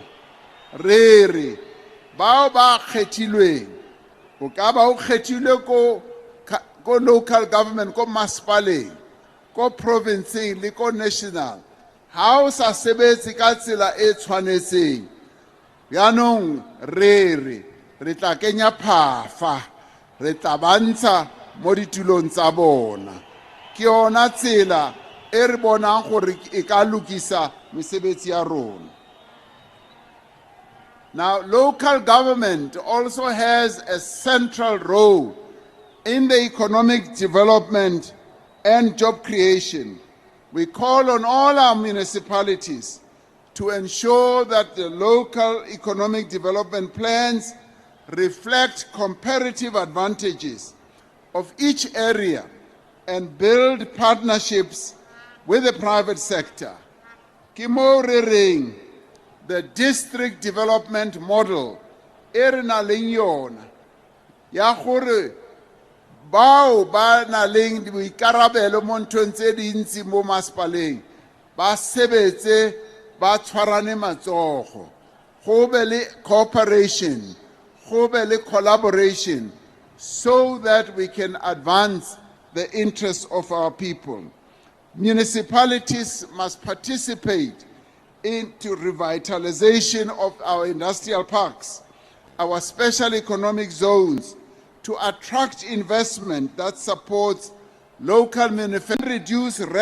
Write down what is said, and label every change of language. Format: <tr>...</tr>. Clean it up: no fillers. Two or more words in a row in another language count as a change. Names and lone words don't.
<tn>Re re bao ba kgethilweng o ka ba o kgethilwe ko</tn> <en>local government,</en> <tn>ko masepaleng, ko provinceng le ko national, ha o sa sebetse ka tsela e tshwanetseng, yaanong re tla kenya phafa, re tla ba ntsha mo ditulong tsa bona. Ke yona tsela e re bonang gore e ka lokisa mesebetsi ya rona.</tn> <en>Now, local government also has a central role in the economic development and job creation. We call on all our municipalities to ensure that the local economic development plans reflect comparative advantages of each area and build partnerships with the private sector.</en> <tn>Ke mo re reng</tn> <en>the district development model</en> <tn>e re na leng yona ya gore bao ba na leng boikarabelo mo nthong tse dintsi mo masepaleng ba sebetse ba tshwarane matsogo, go be le cooperation, go be le collaboration,</tn> <en>so that we can advance the interests of our people. Municipalities must participate into revitalization of our industrial parks, our special economic zones, to attract investment that supports local manufacturing, reduce</en>